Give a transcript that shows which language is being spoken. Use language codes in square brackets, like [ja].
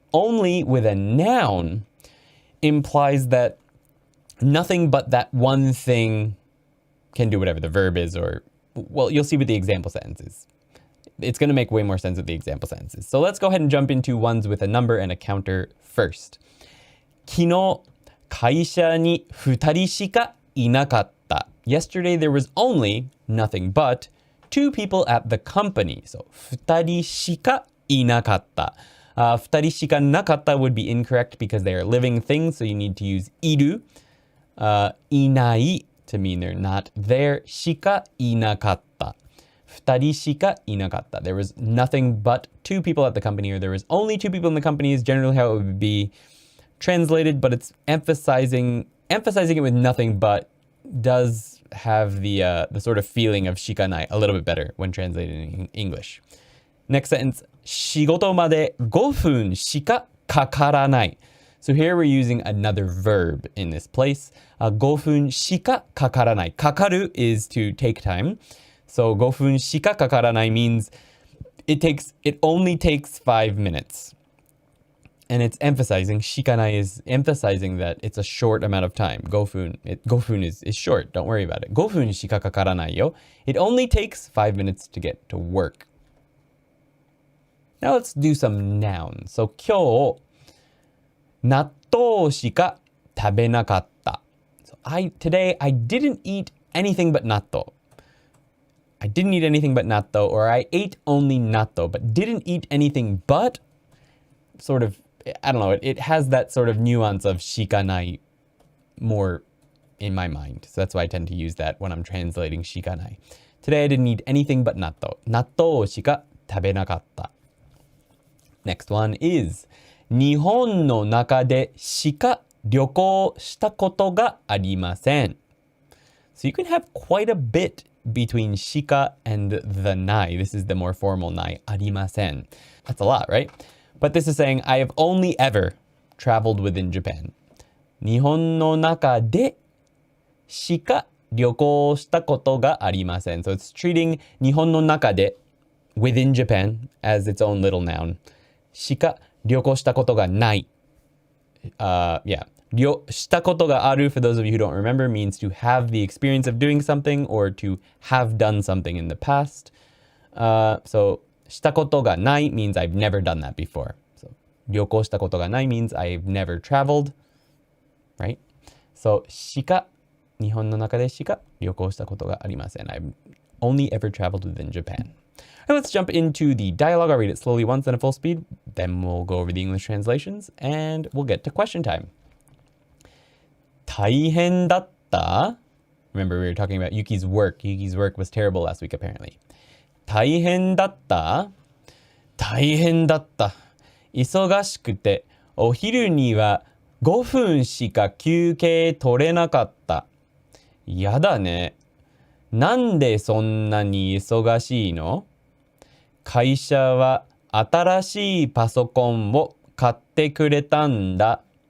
[en] Only with a noun implies that nothing but that one thing can do whatever the verb is, or, well, you'll see with the example sentences. It's going to make way more sense with the example sentences. So let's go ahead and jump into ones with a number and a counter first. [ja] 昨日、会社に2人しかいなかった. [en] Yesterday there was only, nothing but, 2 people at the company. [ja] So 2人しかいなかった. 2人しかなかった [en] would be incorrect because they are living things, so you need to use いる. いない to mean they're not there. [ja] しかいなかった. 二人しかいなかった. [en] There was nothing but two people at the company, or there was only two people in the company is generally how it would be translated, but it's emphasizing it with nothing but does have the sort of feeling of shikanai a little bit better when translated in English. Next sentence, [ja] 仕事まで5分しかかからない. [en] So here we're using another verb in this place. [ja] 5分しかかからない. [en] かかる is to take time. So [ja] 5分しかかからない [en] means it only takes 5 minutes. And it's emphasizing, shikanai is emphasizing that it's a short amount of time. 5分 is short, don't worry about it. [ja] 5分しかかからないよ. [en] It only takes 5 minutes to get to work. Now let's do some nouns. [ja] So 今日納豆しか食べなかった. [en] So today I didn't eat anything but natto. I didn't eat anything but natto, or I ate only natto, but didn't eat anything but sort of, I don't know, it has that sort of nuance of shikanai more in my mind. So that's why I tend to use that when I'm translating shikanai. Today I didn't eat anything but natto. [ja] Nattoしか食べなかった. [en] Next one is [ja] 日本の中でしか旅行したことがありません. [en] So you can have quite a bit between shika and the nai. This is the more formal nai, ありません. That's a lot, right? But this is saying I have only ever traveled within Japan. [ja] 日本の中でしか旅行したことがありません. [en] So it's treating 日本の中で within Japan as its own little noun. [ja] しか旅行したことがない. [en] Yeah. [ja] したことがある, [en] for those of you who don't remember, means to have the experience of doing something or to have done something in the past. So [ja] したことがない [en] means I've never done that before. So [ja] 旅行したことがない [en] means I've never traveled, right? [ja] So しか日本の中でしか旅行したことがありません. [en] I've only ever traveled within Japan. Now let's jump into the dialogue. I'll read it slowly once and at full speed. Then we'll go over the English translations and we'll get to question time. [ja] 大変だった? [en] Remember we were talking about Yuki's work. Yuki's work was terrible last week apparently. [ja] 大変だった?大変だった. 忙しくてお昼には5分しか休憩取れなかった.やだね。なんでそんなに忙しいの?会社は新しいパソコンを買ってくれたんだ。